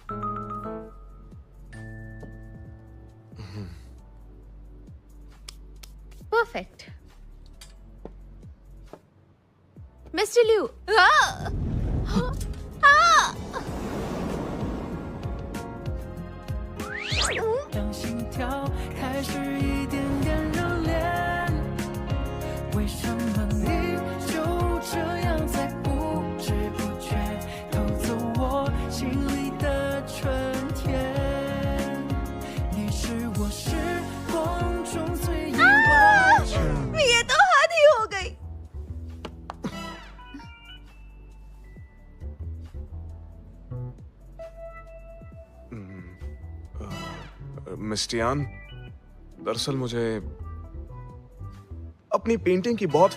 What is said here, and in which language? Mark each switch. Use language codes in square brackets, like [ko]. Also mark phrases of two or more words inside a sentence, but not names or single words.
[hi] परफेक्ट। मिस्टर लिू, [zh] 让心跳开始一点点热恋，为什么你就这样在不知不觉偷走我心里的春天？你是我时光中最意外。 [hi] ये तो हद ही हो गई। मिस्टियान, दरअसल मुझे अपनी पेंटिंग की बहुत